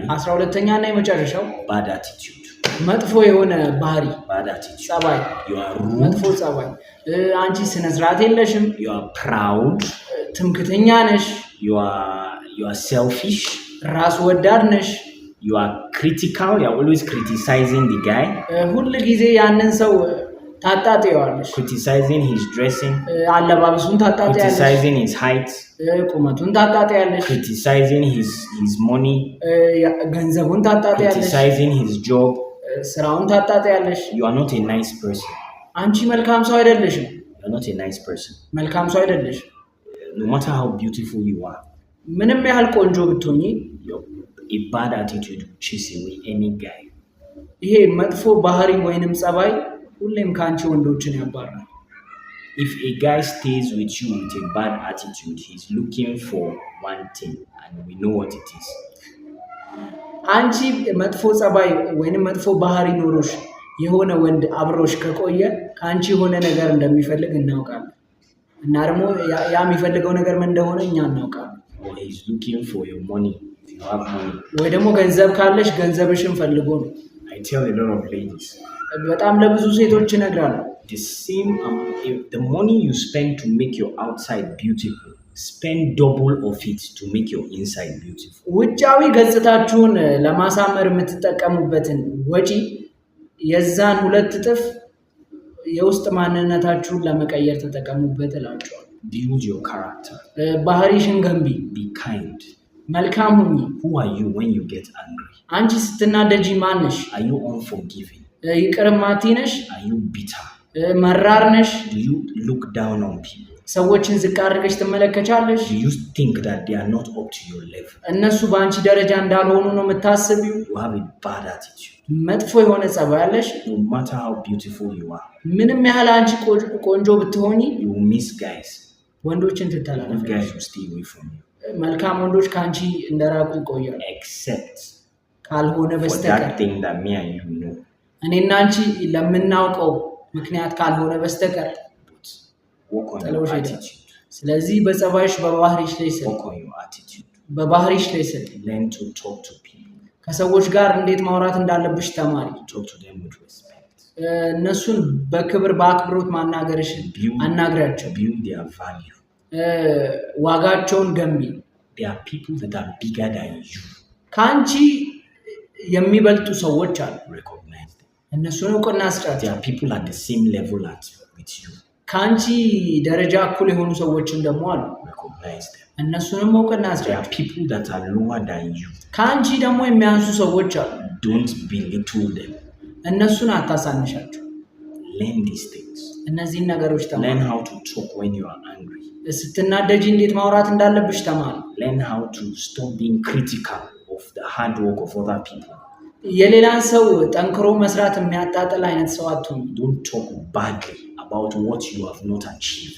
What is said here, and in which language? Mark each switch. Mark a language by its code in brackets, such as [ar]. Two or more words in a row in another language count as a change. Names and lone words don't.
[am] 12ኛ እና የመጨረሻው [en] bad attitude. [am] መጥፎ የሆነ ባህሪ፣ [en] bad attitude. [am] ጸባይ፣ [en] you are rude. [am] መጥፎ ጸባይ። አንቺ ስነ ስርዓት የለሽም። [en] you are proud. [am] ትምክተኛ ነሽ። [en] you are selfish. [am] ራስ ወዳድ ነሽ። [en] you are critical. You are always criticizing the guy. [am] ሁሉ ጊዜ ያንን ሰው ታጣጣዋለሽ። [en] criticizing his dressing, [am] አለባበሱን ታጣጣያለሽ። [en] criticizing his height, [am] ቁመቱን ታጣጣያለሽ። [en] criticizing his money, [am] ገንዘቡን ታጣጣያለሽ። [en] criticizing his job. [am] ስራውን ታጣጣያለሽ። [en] You are not a nice person. [am] አንቺ መልካም ሰው አይደለሽም። [en] You are not a nice person. [am] መልካም ሰው አይደለሽም። [en] No matter how beautiful you are, [am] ምንም ያህል ቆንጆ ብትሆኚ [en] a bad attitude will chase away any guy. [am] ይሄ መጥፎ ባህሪ ወይንም ጸባይ ሁሌም ካንቺ ወንዶችን ያባራል። [en] If a guy stays with you with a bad attitude, he's looking for one thing, and we know what it is. [am] አንቺ መጥፎ ጸባይ ወይንም መጥፎ ባህሪ ኖሮሽ የሆነ ወንድ አብሮሽ ከቆየ ካንቺ የሆነ ነገር እንደሚፈልግ እናውቃለን። እና ደግሞ ያ የሚፈልገው ነገር ምን እንደሆነ እኛ እናውቃለን። [en] Or he's looking for your money. If you have money. [am] ወይ ደግሞ ገንዘብ ካለሽ ገንዘብሽን ፈልጎ ነው። [en] I tell a lot of ladies. [am] በጣም ለብዙ ሴቶች እነግራለሁ። [en] The same the money you spend to make your outside beautiful, spend double of it to make your inside beautiful. [am] ውጫዊ ገጽታችሁን ለማሳመር የምትጠቀሙበትን ወጪ የዛን 2 እጥፍ የውስጥ ማንነታችሁን ለመቀየር ተጠቀሙበት እላችኋለሁ። [en] Build your character. [am] ባህሪሽን ገንቢ። [en] Be kind. [am] መልካም ሁኚ። [en] Who are you when you get angry? [am] አንቺ ስትናደጂ ማን ነሽ? [en] Are you unforgiving? [am] ይቅር ማትይ ነሽ? [en] Are you bitter? [am] መራር ነሽ? [en] Do you look down on people? [am] ሰዎችን ዝቅ አድርገሽ ትመለከቻለሽ? [en] Do you think that they are not up to your level? [am] እነሱ በአንቺ ደረጃ እንዳልሆኑ ነው የምታስቢው? [en] You have a bad attitude. [am] መጥፎ የሆነ ጸባይ ያለሽ። [en] No matter how beautiful you are, [am] ምንም ያህል አንቺ ቆንጆ ብትሆኚ [en] you will miss guys. [am] ወንዶችን [en] Good [am] ትተላለፊ። [en] guys will stay away from you. [am] መልካም ወንዶች ካንቺ እንደራቁ ይቆያሉ። [en] Except [am] ካልሆነ [en] for [am] በስተቀር [en] that thing that me and you know. [am] እኔና አንቺ ለምናውቀው ምክንያት ካልሆነ በስተቀር [en] Work on your [am] ጥለውሽ ሄደ። [en] attitude. [am] ስለዚህ በጸባይሽ በባህሪሽ ላይ ስር [en] Work on your attitude. [am] በባህሪሽ ላይ ስር [en] Learn to talk to people. [am] ከሰዎች ጋር እንዴት ማውራት እንዳለብሽ ተማሪ። [en] Talk to them with respect. [am] እነሱን በክብር በአክብሮት ማናገርሽን አናግራቸው። [en] Build their value. [am] ዋጋቸውን ገንቢ። [en] There are people that are bigger than you. [am] ከአንቺ የሚበልጡ ሰዎች አሉ። [en] Recognize them. [am] እነሱን እውቅና [en] There [am] ስጫቸው። [en] are people at the same level with you. [am] ከአንቺ ደረጃ እኩል የሆኑ ሰዎችም ደግሞ አሉ። [en] Recognize them. [am] እነሱንም እውቅና [en] There [am] ስጫቸው። [en] are people that are lower than you. [am] ከአንቺ ደግሞ የሚያንሱ ሰዎች አሉ። [en] Don't belittle them. [am] እነሱን አታሳንሻቸው። [en] Learn these things. [am] እነዚህን ነገሮች [en] Learn [am] ተማሪ። [en] how to talk when you are angry. [am] ስትናደጂ እንዴት ማውራት እንዳለብሽ ተማሪ። [en] Learn how to stop being critical of the hard work of other people. [am] የሌላን ሰው ጠንክሮ መስራት የሚያጣጥል አይነት ሰው አትሁን። [en] Don't talk badly about what you have not achieved.